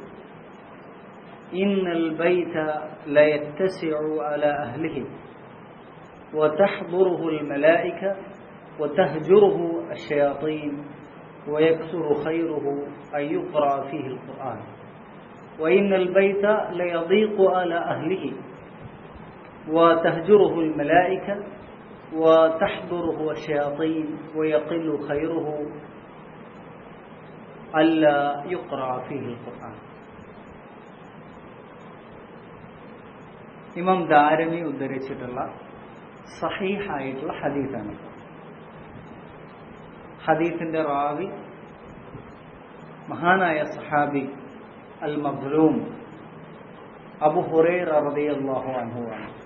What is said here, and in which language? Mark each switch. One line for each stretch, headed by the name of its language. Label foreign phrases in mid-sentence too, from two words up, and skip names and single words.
Arabic: إن البيت لا يتسع على أهله وتحضره الملائكة وتهجره الشياطين ويكثر خيره أن يقرأ فيه القرآن وإن البيت ليضيق على أهله وتهجره الملائكة وتحضره الشياطين ويقل خيره ألا يقرأ فيه القرآن.
Malayalam: ഇമാം ദാരമി ഉദ്ധരിച്ചിട്ടുള്ള സഹീഹായിട്ടുള്ള ഹദീസാണ്. ഹദീസിന്റെ റാവി മഹാനായ സഹാബി അൽ മബ്റൂം അബൂ ഹുറൈറ
Arabic: رضي الله عنه
Malayalam: ആണ്.